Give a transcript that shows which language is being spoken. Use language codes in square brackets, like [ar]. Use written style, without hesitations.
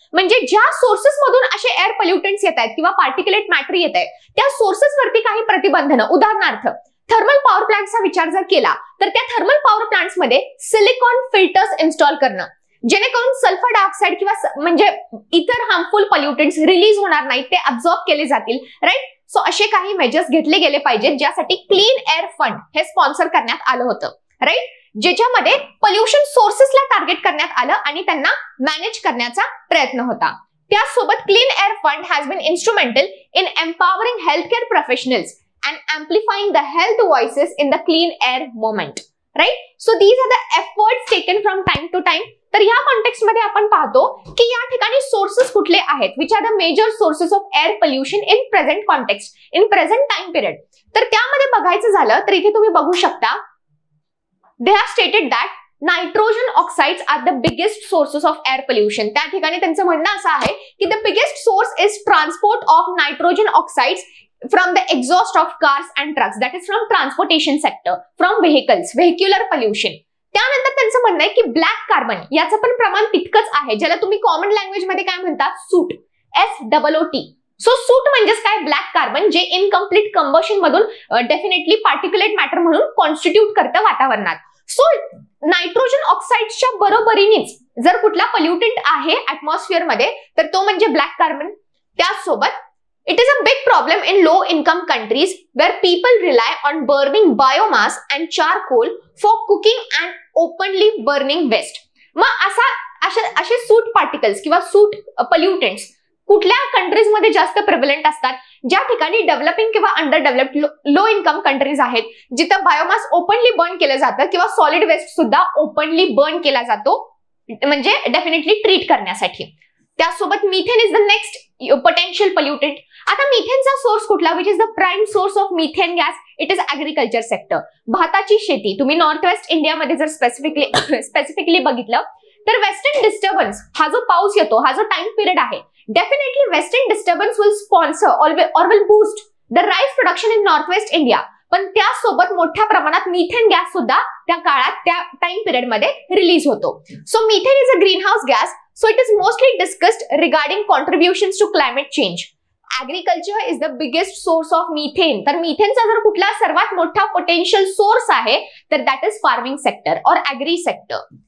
[mr] म्हणजे ज्या सोर्सेस मधून असे एअर पोल्युटंट्स येत आहेत किंवा पार्टिक्युलेट मॅटर येत आहे त्या सोर्सेस वरती काही प्रतिबंधनं, उदाहरणार्थ थर्मल पॉवर प्लांटचा विचार जर केला तर त्या थर्मल पॉवर प्लांट्स मध्ये सिलिकॉन फिल्टर्स इन्स्टॉल करणं, जेणेकरून सल्फर डायऑक्साइड किंवा म्हणजे इतर हार्मफुल पोल्युटंट्स रिलीज होणार नाहीत, ते अब्झॉर्ब केले जातील, राईट। सो असे काही मेजर्स घेतले गेले पाहिजेत ज्यासाठी क्लीन एअर फंड हे स्पॉन्सर करण्यात आलं होतं, राईट, ज्याच्यामध्ये पोल्युशन सोर्सेसला टार्गेट करण्यात आलं आणि त्यांना मॅनेज करण्याचा प्रयत्न होता। [en] त्यासोबत clean air fund has been instrumental in empowering health care professionals and amplifying the health voices in the clean air movement, right. So these are the efforts taken from time to time. [mr] तर या context मध्ये आपण पाहतो की या ठिकाणी sources कुठले आहेत, [en] Which are the major sources of air pollution in present context, in present time period. [mr] तर त्यामध्ये बघायचं झालं तर इथे तुम्ही बघू शकता, [en] They have stated that nitrogen oxides are the biggest sources of air pollution. [mr] त्या ठिकाणी त्यांचं म्हणणं असं आहे की [en] The biggest source is transport of nitrogen oxides from the exhaust of cars and trucks, that is from transportation sector, from vehicles, vehicular pollution। [mr] त्यानंतर त्यांचं म्हणणं आहे की ब्लॅक कार्बन याचं पण प्रमाण तितकंच आहे, ज्याला तुम्ही कॉमन लँग्वेज मध्ये काय म्हणतात? सूट, SOOT। सो सूट म्हणजेच काय? ब्लॅक कार्बन, जे इनकम्प्लीट कंबशन मधून डेफिनेटली पार्टिक्युलेट मॅटर म्हणून कॉन्स्टिट्यूट करतं वातावरणात। सो नायट्रोजन ऑक्साइड्सच्या बरोबरीनेच जर कुठला पोल्युटंट आहे ऍटमॉस्फिअर मध्ये तर तो म्हणजे ब्लॅक कार्बन। [en] त्यासोबत it is a big problem in low income countries where people rely on burning biomass and charcoal for cooking and openly burning waste। [mr] मग असे सूट पार्टिकल्स किंवा सूट पोल्युटंट्स कुठल्या कंट्रीज मध्ये जास्त प्रिव्हलेंट असतात? ज्या ठिकाणी डेव्हलपिंग किंवा under developed low income countries आहेत, जिथं बायोमास ओपनली बर्न केलं जातं किंवा सॉलिड वेस्ट सुद्धा ओपनली बर्न केला जातो, म्हणजे डेफिनेटली ट्रीट करण्यासाठी। [en] त्यासोबत methane is the next potential pollutant. [mr] आता मिथेनचा सोर्स कुठला? [en] Which is the prime source of methane gas? It is agriculture sector, [mr] भाताची शेती। तुम्ही नॉर्थ वेस्ट इंडियामध्ये जर स्पेसिफिकली बघितलं तर वेस्टर्न डिस्टर्बन्स हा जो पाऊस येतो, हा जो टाइम पिरियड आहे, [en] Definitely western disturbance will sponsor और will boost the rice production in north west India. [mr] पण त्यासोबत मोठ्या प्रमाणात मिथेन गॅस सुद्धा त्या काळात त्या टाइम पिरियड मध्ये रिलीज होतो. [en] So methane is a greenhouse gas. So it is mostly discussed regarding contributions to climate change. Agriculture is the biggest source of methane. [mr] तर मिथेनचा जर कुठला सर्वात मोठा पोटेन्शियल सोर्स आहे तर [en] That is farming sector और agri sector.